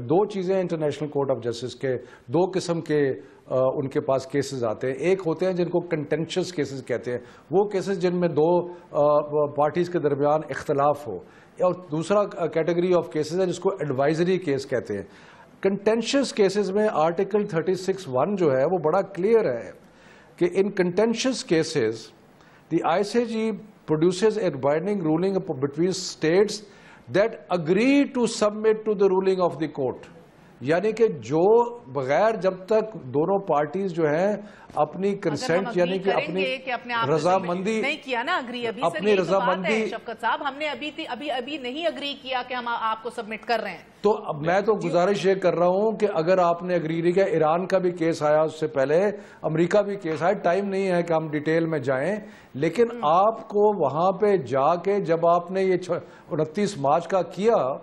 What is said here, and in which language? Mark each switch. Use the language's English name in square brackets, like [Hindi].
[Urdu] دو چیزیں international court of justice کے دو قسم کے ان کے پاس کیسز آتے ہیں. ایک ہوتے ہیں جن کو کنٹینشس کیسز کہتے ہیں, وہ کیسز جن میں دو پارٹیز کے درمیان اختلاف ہو, اور دوسرا کیٹیگری آف کیسز ہے جس کو ایڈوائزری کیس کہتے ہیں. کنٹینشس کیسز میں آرٹیکل 36(1) جو ہے وہ بڑا کلیئر ہے کہ [English] In contentious cases the ICJ produces a binding ruling between states that agree to submit to the ruling of the court. [Urdu] یعنی کہ جو بغیر جب تک دونوں پارٹیز جو ہیں اپنی کنسنٹ یعنی کہ اپنی رضامندی نہیں کیا نا اگری, اپنی رضامندی شفقت صاحب ہم نے ابھی نہیں اگری کیا کہ ہم آپ کو سبمٹ کر رہے ہیں. تو اب میں تو گزارش یہ کر رہا ہوں کہ اگر آپ نے اگری نہیں کیا, ایران کا بھی کیس آیا اس سے پہلے, امریکہ بھی کیس آیا, ٹائم نہیں ہے کہ ہم ڈیٹیل میں جائیں, لیکن آپ کو وہاں پہ جا کے جب آپ نے یہ 29 مارچ کا کیا